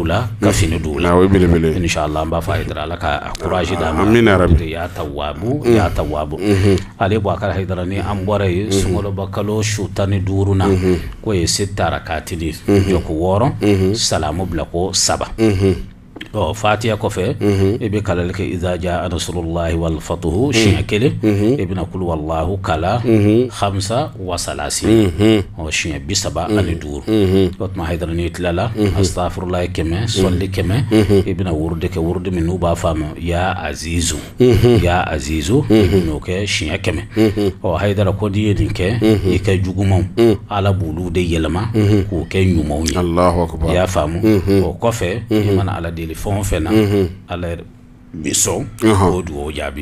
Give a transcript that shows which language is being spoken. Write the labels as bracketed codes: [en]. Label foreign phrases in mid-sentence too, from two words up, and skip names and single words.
[bm] la ka fini d'u la inshallah an b'a fɔ Haidara ala ka courage d'a ma [ar] يا تواب [bm] ale Boubacar Haidara ni an bɔra ye sunkaloba kalo su 15 na ko ye sitara katili jɔko 6 salamu bila ko 7 fatiha kɔfɛ i bɛ kalali kɛ [ar] إذا جاء نصر الله والفتح [bm] siɲɛ 1 i bɛna [ar] قل هو الله [bm] kala 5 wa 30 siɲɛ 35 o tuma Haidara n'i tilala astafurlahi 100 sɔlli 100 i bɛna wurudi kɛ wurudi min n'u b'a fɔ a ma [ar] يا عزيز [bm] i bɛn'o kɛ siɲɛ 100 Haidara ko n'i ye nin kɛ i ka jugumanw ala b'olu de yɛlɛma k'o kɛ ɲumanw ye i y'a faamu o kɔfɛ i mana ala deli fɛn o fɛn na ala bi sɔn o dugawu jaabi